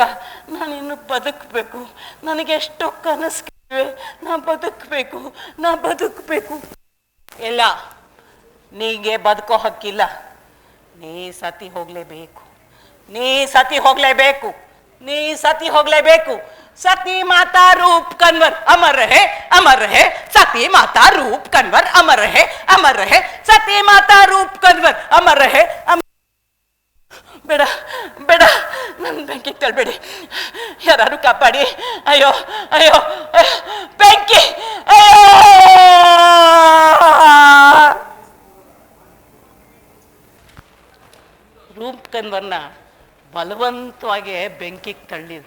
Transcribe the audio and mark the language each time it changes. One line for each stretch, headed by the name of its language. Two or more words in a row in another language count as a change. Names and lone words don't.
Kannada: ನಾನು ಇನ್ನು ಬದುಕಬೇಕು. ನನಗೆ ಎಷ್ಟೋ ಕನಸಿವೆ. ನಾ ಬದುಕಬೇಕು. ಇಲ್ಲ, ನೀಗೆ ಬದುಕೋ ಹಕ್ಕಿಲ್ಲ. ನೀ ಸತಿ ಹೋಗ್ಲೇಬೇಕು.
Hindi: सती माता रूप कन्वर अमर रहे, सती माता रूप कन्वर अमर रहे, सती माता रूप कन्वर अमर रहे.
Kannada: ಬೇಡ ನನ್ನ ಬೆಂಕಿಗೆ ತಳ್ಬೇಡಿ, ಯಾರು ಕಾಪಾಡಿ. ಅಯ್ಯೋ ಬೆಂಕಿ, ಅಯ್ಯೋ! ರೂಪ್ ಕನ್ವರ್ನ ಬಲವಂತವಾಗಿ ಬೆಂಕಿಗೆ ತಳ್ಳಿದ್ರು.